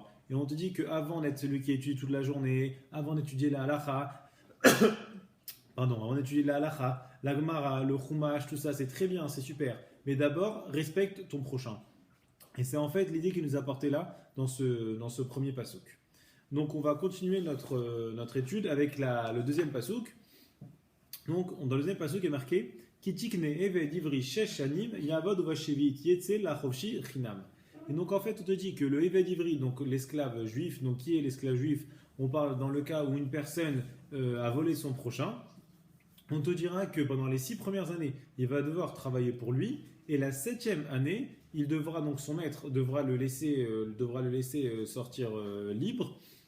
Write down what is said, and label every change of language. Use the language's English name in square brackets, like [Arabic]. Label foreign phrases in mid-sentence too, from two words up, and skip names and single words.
[French] Et on te dit qu'avant d'être celui qui étudie toute la journée, avant d'étudier la halacha, avant d'étudier la halacha, la gemara, le chumash, tout ça, c'est très bien, c'est super. Mais d'abord, respecte ton prochain. Et c'est en fait l'idée qui nous a porté là, dans ce premier pasuk. Donc on va continuer notre étude avec le deuxième pasuk. Donc dans le deuxième pasuk est marqué [Hebrew] כי תקנה עבד עברי שש שנים יעבד ובשביעית יצא לחפשי חנם. [French] Et donc en fait on te dit que le [Hebrew] עבד עברי, [French] donc l'esclave juif, donc qui est l'esclave juif? On parle dans le cas où une personne a volé son prochain. On te dira que pendant les 6 premières années, il va devoir travailler pour lui, et la 7e année, il devra donc son maître devra le laisser sortir libre.